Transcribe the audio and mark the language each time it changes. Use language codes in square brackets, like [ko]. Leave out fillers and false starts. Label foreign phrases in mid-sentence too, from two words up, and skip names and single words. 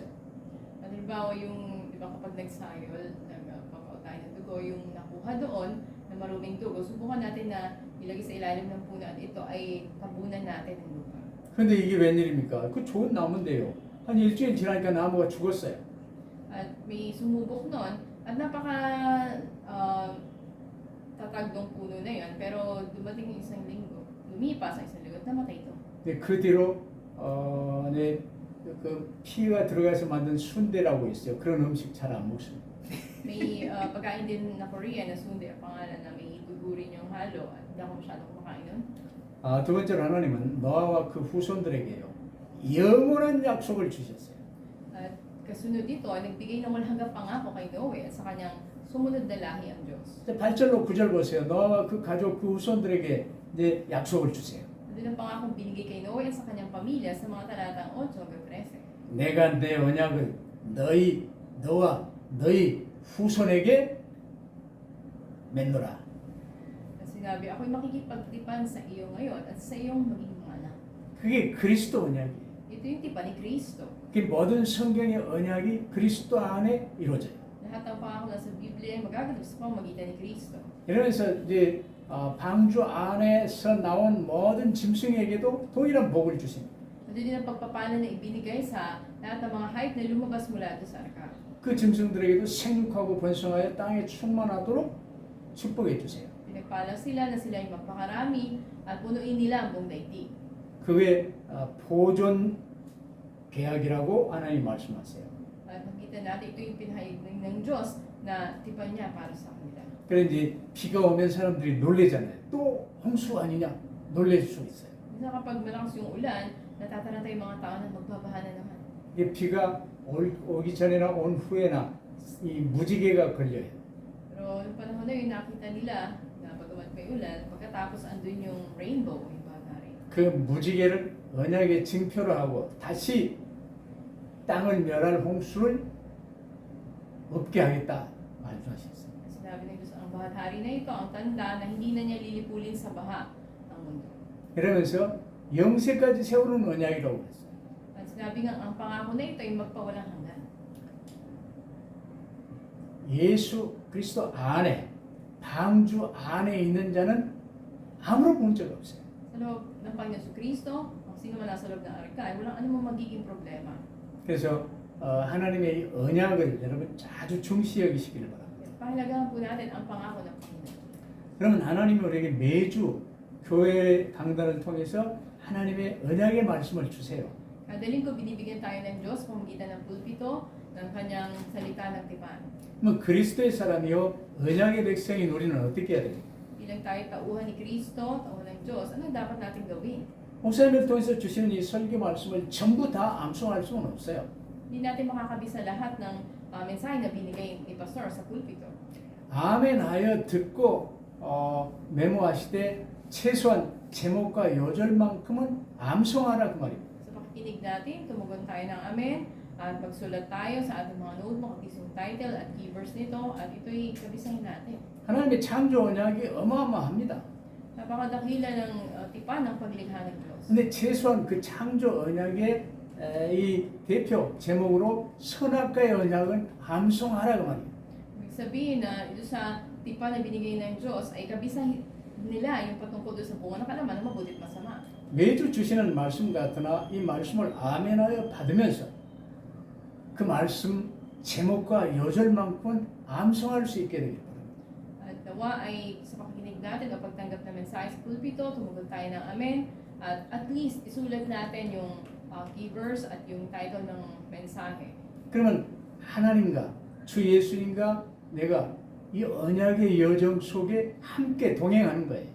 [tl] Halimbawa yung, di ba kapag nagsayol, nagpapao tayo ng dugo, yung nakuha doon na maruming dugo, subukan natin na ilagay sa ilalim ng puno at ito ay tabunan natin ng lupa. [ko] 근데 이게 웬일입니까? 그 좋은 나무인데요. 한 일주일 지나니까 나무가 죽었어요. [tl] At may sumubok noon at napaka tatag ng puno na yun, pero dumating yung isang linggo, lumipas ang isang linggo at namatay ito. [ko] 근데 그 뒤로 그 피가 들어가서 만든 순대라고 있어요. 그런 음식 잘 안 먹습니다. [tl] May pagkain din na Korean na sundae, ang pangalan na may dugo rin yung halo at hindi ako masyadong kumakain nun. [ko] 두 번째로 하나님은 노아와 그 후손들에게요 영원한 약속을 주셨어요. [tl] At kasunod dito ay nagbigay ng walang hanggang pangako kay Noe at sa kanyang sumunod na lahi ang Diyos. [ko] 8절로 9절 보세요. 노아와 그 가족 그 후손들에게 이제 약속을 주세요. [tl] Doon ang pangakong binigay kay Noe at sa kanyang pamilya sa mga talatang 8 hanggang 13. [ko] 내가 내 언약을 너와 너희 후손에게 맺노라. [tl] At sinabi, ako'y makikipagtipan sa iyo ngayon at sa iyong magiging anak. [ko] 그게 그리스도 언약이에요. [tl] Ito yung tipan ni Kristo. [ko] 그 모든 성경의 언약이 그리스도 안에 이루어져요. [tl] Lahat ng pangako na sa Biblia ay magaganap sa pamamagitan ni Kristo. [ko] 이러면서 이제 방주 안에서 나온 모든 짐승에게도 동일한 복을 주십니다. [tl] At din ang pagpapala na ibinigay sa lahat ng mga hayop na lumabas mula doon sa arka. [ko] 그 짐승들에게도 생육하고 번성하여 땅에 충만하도록 축복해 주세요. [tl] Pinagpala sila na sila ay magpakarami at punuin nila ang buong daigdig. [ko] 그게 보존 계약이라고 하나님 말씀하세요. [tl] At nakita natin ito yung pinahayag ng Diyos na tipan niya para sa kanila. [ko] 그래 이제 비가 오면 사람들이 놀래잖아요. 또 홍수 아니냐 놀랄 수 있어요. [tl] Minsan kapag malakas yung ulan, natataranta yung mga tao na magbabaha na naman. [ko] 이게 비가 오기 전이나 온 후에나 이 무지개가 걸려요. [tl] Pero yung panahon na yun, nakita nila na pagamat may ulan, pagkatapos andun yung rainbow, yung bagay. [ko] 그 무지개를 언약의 징표로 하고 다시 땅을 멸할 홍수를 없게 하겠다 말씀하셨어요. [tl] Sinabi ng Diyos, ang bahaghari na ito, ang tanda na hindi na niya lilipulin sa baha ang mundo. [ko] 이러면서 영세까지 세우는 언약이라고 그랬어요. [tl] At sinabi nga, ang pangako na ito ay magpawalang hanggan. [ko] 예수 그리스도 안에 방주 안에 있는 자는 아무런 문제가 없어요. [tl] Sa loob ng Panginoon Kristo, kung sino man nasa loob ng arka, ay walang anumang magiging problema. [ko] 그래서 하나님의 이 언약을 여러분 아주 중시 여기시기를 바랍니다. [tl] Pahalagahan po natin ang pangako ng Panginoon. [ko] 그러면 하나님이 우리에게 매주 교회 강단을 통해서 하나님의 언약의 말씀을 주세요. [tl] Kada linggo binibigyan tayo ng Diyos kung magitan ng pulpito ng kanyang salita ng tipan. [ko] 그럼 그리스도의 사람이요 언약의 백성인 우리는 어떻게 해야 됩니까? [tl] Bilang tayo tauhan ni Kristo, tauhan ng Diyos, anong dapat natin gawin? [ko] 목사님을 통해서 주시는 이 설교 말씀을 전부 다 암송할 수는 없어요. [tl] Hindi natin makakabisa lahat ng mensahe na binigay ni Pastor sa pulpito. [ko] 아멘 하여 듣고 메모하시되 최소한 제목과 요절만큼은 암송하라 그 말입니다. [tl] Sa pakikinig natin, tumugon tayo ng amen at magsulat tayo sa ating mga notebook at isang title at keywords nito at ito'y kabisahin natin. [ko] 하나님의 창조 언약이 어마어마합니다. [tl] Napakadakila ng tipan ng paglikha ng Diyos. [ko] 근데 최소한 그 창조 언약의 이 대표 제목으로 선악과의 언약을 암송하라 그 말입니다. [tl] Ibig sabihin na ito sa tipan na binigay ng Diyos ay kabisahin nila yung patungkol doon sa bunga ng kalaman na mabuti at masama. [ko] 매주 주시는 말씀 같으나 이 말씀을 아멘하여 받으면서 그 말씀 제목과 요절만큼은 암송할 수 있게 되길 바랍니다. [tl] At nawa ay sa pakikinig natin o pagtanggap ng mensahe sa pulpito, tumugon tayo ng amen [en] at least [tl] isulat natin yung keywords at yung title ng mensahe. [ko] 그러면 하나님과 주 예수님과 내가 이 언약의 여정 속에 함께 동행하는 거예요.